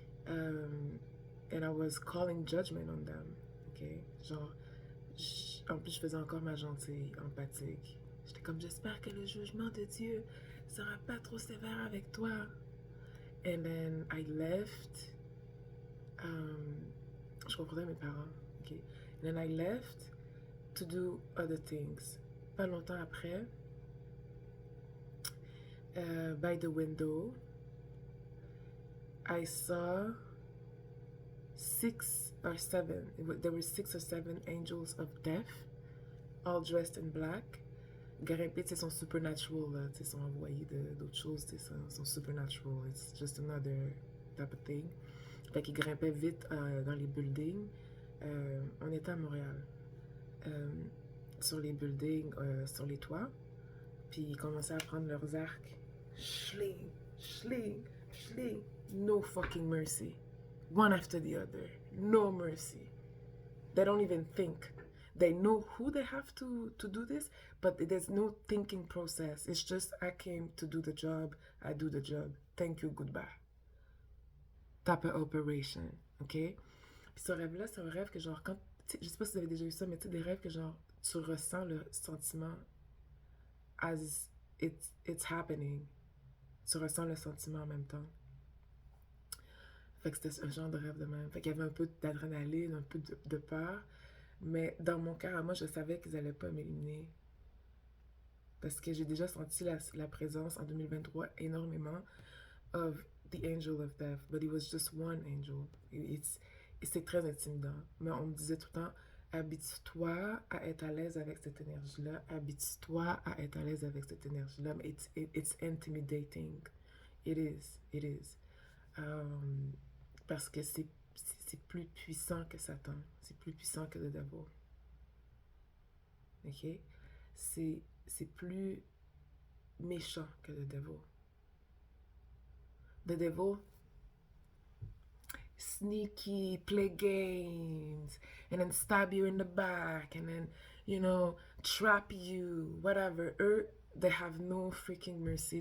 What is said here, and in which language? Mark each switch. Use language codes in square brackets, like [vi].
[en] And I was calling judgment on them. OK? [fr] Genre, en plus, je faisais encore ma gentille, empathique. J'étais comme, j'espère que le jugement de Dieu sera pas trop sévère avec toi. [en] And then I left. [fr] Je confrontais mes parents. [en] OK? And then I left to do other things. [fr] Pas longtemps après, [en] by the window, I saw 6 or 7. There were 6 or 7 angels of death, all dressed in black. [fr] Grimper, tu sais, sont supernatural, là, tu sais, sont envoyés d'autres choses, tu sais, sont supernatural. [en] It's just another type of thing. [fr] Fait qu'ils grimpaient vite dans les buildings. On était à Montréal. Euh, sur les buildings, sur les toits. Puis ils commençaient à prendre leurs arcs. Schling, schling, schling. [en] No fucking mercy. One after the other. No mercy. They don't even think. They know who they have to do this, but there's no thinking process. It's just, I came to do the job, I do the job. Thank you, goodbye. Type of operation, ok? [fr] Puis ce rêve-là, c'est un rêve que genre, quand, je sais pas si vous avez déjà eu ça, mais tu sais, des rêves que genre, tu ressens le sentiment [en] as it's happening. [fr] Tu ressens le sentiment en même temps. Fait que c'était un genre de rêve de même. Fait qu'il y avait un peu d'adrénaline, un peu de peur. Mais dans mon cœur, moi, je savais qu'ils allaient pas m'éliminer. Parce que j'ai déjà senti la présence en 2023 énormément [en] of the angel of death. But it was just one angel. [fr] C'est très intimidant. Mais on me disait tout le temps, habitue-toi à être à l'aise avec cette énergie-là. Habitue-toi à être à l'aise avec cette énergie-là. Mais [en] it's intimidating. It is. It is. [fr] Parce que c'est plus puissant que Satan. C'est plus puissant que le devil. OK? C'est plus méchant que le devil. [en] The devil, sneaky, play games, and then stab you in the back, and then, trap you, whatever. Eux, they have no freaking mercy.